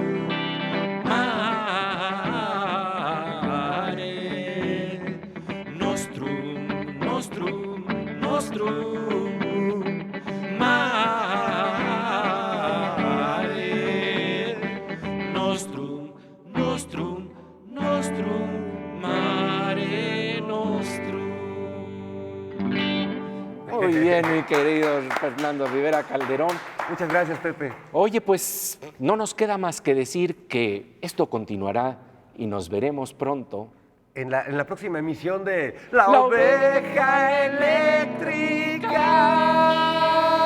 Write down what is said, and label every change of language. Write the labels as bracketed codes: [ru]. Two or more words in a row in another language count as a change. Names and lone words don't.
[la] Mare nostrum, nostrum, nostrum. Mare nostrum, nostrum, nostrum. Mare nostrum. [es] Muy bien, mi querido Fernando Rivera Calderón. Muchas gracias, Pepe. Oye, pues no nos queda más que decir que esto continuará y nos veremos pronto. En la próxima emisión de La Oveja Eléctrica.